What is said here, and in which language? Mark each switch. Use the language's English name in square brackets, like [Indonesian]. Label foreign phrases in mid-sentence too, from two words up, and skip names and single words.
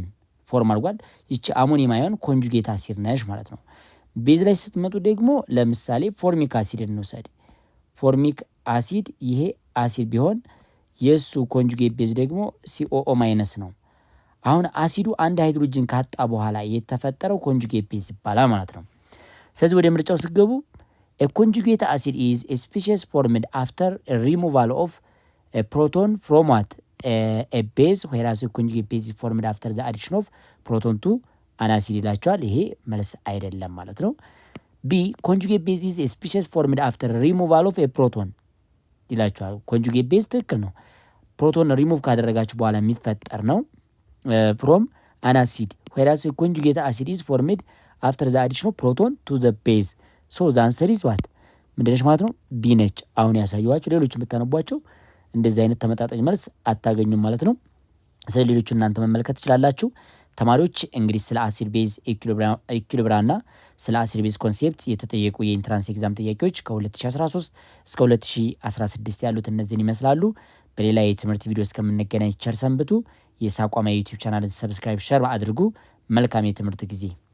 [Amharic] ፎርም አድርጓል። ይቺ [English] ammonium ion conjugate acid [Amharic] ነሽ ማለት ነው። ቤዝ ላይ ስትመጡ ደግሞ ለምሳሌ [English] formic acid [Amharic] እንውሰድ። [English] formic acid [Amharic] ይሄ አሲድ ቢሆን የሱ [English] conjugate base [Amharic] ደግሞ COO ማይነስ ነው። አሁን አሲዱ አንድ ሃይድሮጅን ካጣ በኋላ የተፈጠረው [English] conjugate base [Amharic] ይባላል ማለት ነው። ስለዚህ ወደ ምርጫው ሲገቡ [English] a conjugate acid is a species formed after a removal of a proton from what a base, whereas a conjugate base is formed after the addition of proton to an acid ይላቸዋል። [Amharic] ይሄ መልስ አይደለም ማለት ነው። ቢ [English] conjugate base is a species formed after removal of a proton ይላቸዋል። conjugate base [Amharic] ትክክል ነው። ፕሮቶን ሪሙቭ ካደረጋችሁ በኋላ የሚፈጠር ነው [English] from an acid, whereas a conjugate acid is formed after the addition of proton to the base. So the answer is what [Amharic] ምንድነች ማለት ነው ቢ ነች። አሁን ያሳየኋችሁ ሌሎች የምታነቧቸው እንደዚህ አይነት ተመጣጣኝ መልስ አታገኙም ማለት ነው። ስለዚህ ሌሎቹ እናንተ መመልከት ትችላላችሁ። ተማሪዎች እንግዲህ ስለ [English] acid base equilibrium [Amharic] ስለ [English] acid base concept [Amharic] የተጠየቁ [English] entrance exam [Amharic] ጥያቄዎች ከ2013 እስከ 2016 ያሉት እነዚህን ይመስላሉ። በሌላ የትምህርት ቪዲዮ እስከምንገናኝ ቸር ሰንብቱ። የሳቋማ [English] YouTube channel subscribe፣ [Amharic] ሸር አድርጉ። መልካም የትምህርት ጊዜ